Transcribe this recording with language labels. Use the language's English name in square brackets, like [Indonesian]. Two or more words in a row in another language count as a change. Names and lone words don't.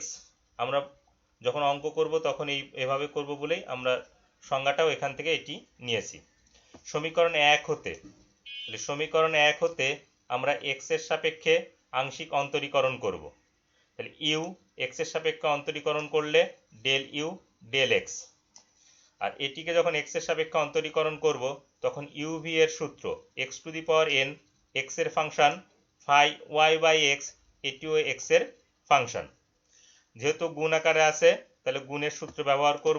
[Bangla] আমরা যখন অঙ্ক করব তখন এভাবে করব বলেই আমরা সংজ্ঞাটাও এখান থেকে এটি নিয়েছি। সমীকরণ 1 হতে আমরা x এর সাপেক্ষে আংশিক অন্তরীকরণ করব। তাহলে u x এর সাপেক্ষে অন্তরীকরণ করলে [English] del u del x, [Bangla] আর এটিকে যখন x এর সাপেক্ষে অন্তরীকরণ করব তখন uv এর সূত্র x⁴n x এর ফাংশন [English] phi y by x [Bangla] এটিও x এর ফাংশন। যেহেতু গুণ আকারে আছে তাহলে গুণের সূত্র ব্যবহার করব।